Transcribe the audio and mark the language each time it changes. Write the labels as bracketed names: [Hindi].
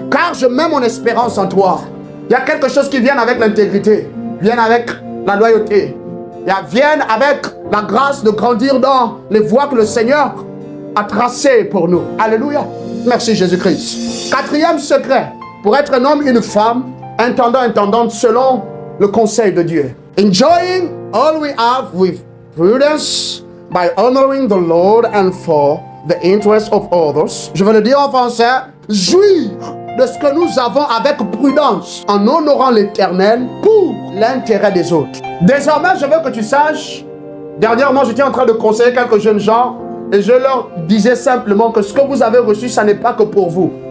[French] Car je mets mon espérance en toi. Il y a quelque chose qui vient avec l'intégrité, vient avec la loyauté. Vienne avec la grâce de grandir dans les voies que le Seigneur a tracées pour nous. Alléluia. Merci Jésus-Christ. Quatrième secret, pour être un homme, une femme, intendant, intendante, selon le conseil de Dieu. [English] Enjoying all we have with prudence by honoring the Lord and for the interest of others. [French] Je vais le dire en français. Jouir de ce que nous avons avec prudence en honorant l'Éternel pour l'intérêt des autres. Désormais, je veux que tu saches, dernièrement, j'étais en train de conseiller quelques jeunes gens et je leur disais simplement que ce que vous avez reçu, ça n'est pas que pour vous.